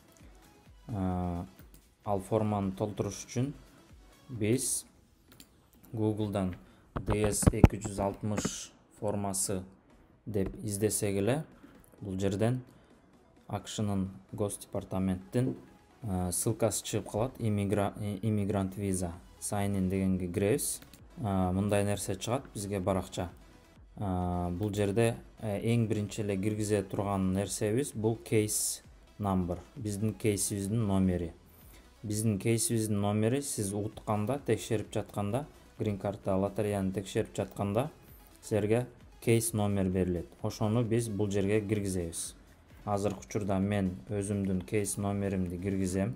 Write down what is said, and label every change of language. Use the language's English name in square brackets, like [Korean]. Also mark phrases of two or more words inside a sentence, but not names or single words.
[Kyrgyz] Ал форманы толтуруш үчүн биз Google'дан DS260 формасы деп издесек эле, бул жерден AQSh'нын Госдепартаменттин ссылкасы чыгып калат. [English] Immigrant visa sign in [Kyrgyz] дегенге киребиз. Мындай нерсе чыгат бизге баракча. Бул жерде эң биринчи эле киргизе турган нерсебиз бул [English] case number, [Kyrgyz] биздин кейсибиздин номери. Биздин кейсибиздин номери сиз утканда, текшерип жатканда, green карта лотереяны текшерип жатканда силерге кейс номер берилет. Ошону биз бул жерге киргизебиз. Азыркы учурда мен өзүмдүн кейс номеримди киргизем.